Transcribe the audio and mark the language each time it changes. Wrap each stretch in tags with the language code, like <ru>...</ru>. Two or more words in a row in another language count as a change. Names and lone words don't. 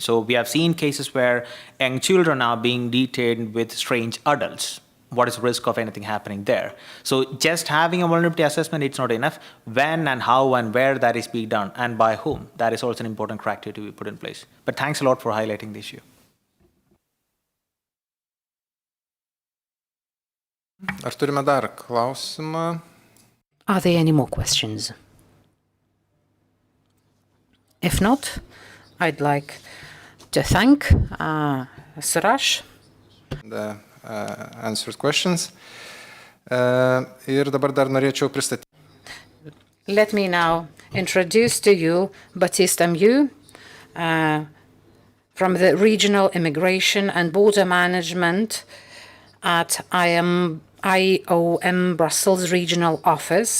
<en>So we have seen cases where young children are being detained with strange adults. What is the risk of anything happening there? So just having a vulnerability assessment, it's not enough. When and how and where that is being done and by whom, that is also an important criteria to be put in place. But thanks a lot for highlighting the issue.</en> <lt>Ar turime dar klausimą?</lt> <en>Are there any more questions? If not, I'd like to thank Suraj. The answered questions.</en> <lt>Ir dabar dar norėčiau pristatyti.</lt> <en>Let me now introduce to you Baptiste Amieux from the Regional Immigration and Border Management at IOM Brussels Regional Office.</en>